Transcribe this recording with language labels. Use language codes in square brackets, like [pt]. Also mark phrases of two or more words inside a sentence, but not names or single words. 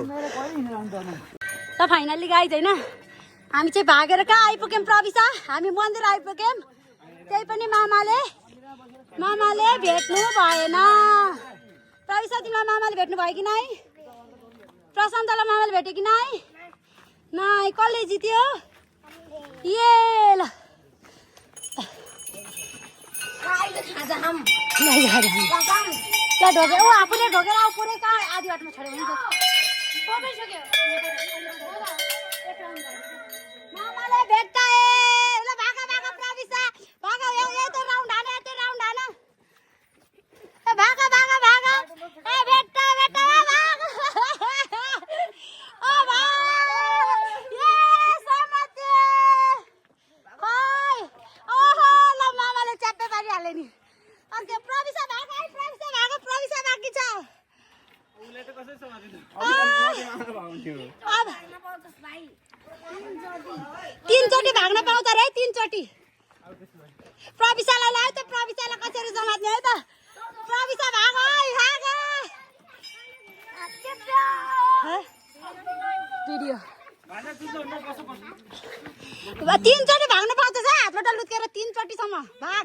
[ne] त [en] finally guys [ne] हैन हामी चाहिँ भागेर कहाँ आइपुग्यौँ प्रविशा हामी मन्दिर आइपुग्यौँ त्यही पनि मामाले भेट्नु भएन प्रविशा तिमीलाई मामाले भेट्नु भयो कि नै प्रशान्तलाई मामाले भेट्यो कि नै कसले जित्यो ये ल त्यहाँ ढोकेर ऊ आफूले ढोकेर आऊ पुरै कहाँ आधी बाटोमा छोड्यो भने मामाले भेट्टाए ल भागा भागा प्रविशा भागा यतै राउन्ड हान ए भागा भागा भागा ए भेट्टा भाग ओ भाग ये समते हाय ओहो ल मामाले च्याप्पे पारिहाल्यो नि अन्त प्रविशा भाग बाँकी छ उले त कसै समातिनु तीनचोटि भाग्न पाउँछ रे तीनचोटि प्रविशालाई लायो त प्रविशालाई कसरी समात्ने है त प्रविशा भाग भिडियो तीनचोटि भाग्न पाउँछ हातबाट लुत्केर तीनचोटिसम्म भाग